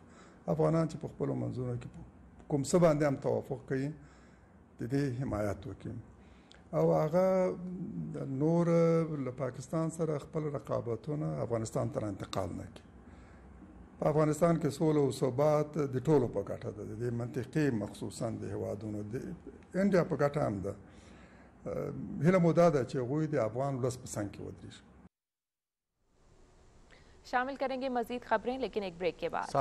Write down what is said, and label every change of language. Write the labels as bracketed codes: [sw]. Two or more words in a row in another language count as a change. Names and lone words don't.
[ps] افغانان چې په خپلو منځونو کې کوم څه باندې هم توافق کوي د دې حمایت وکړي، او هغه نور له پاکستان سره خپل رقابتونه افغانستان ته انتقال نه کړي. په افغانستان کې سوله او ثبات د ټولو په ګټه ده، د دې منطقې مخصوصا د هیوادونو د انډیا په ګټه هم ده. هیله مو دا ده چې هغوی د افغان ولس په څنګ کې ودرېږي. [ur] شامل کریں گے مزید خبریں لیکن ایک بریک کے بعد.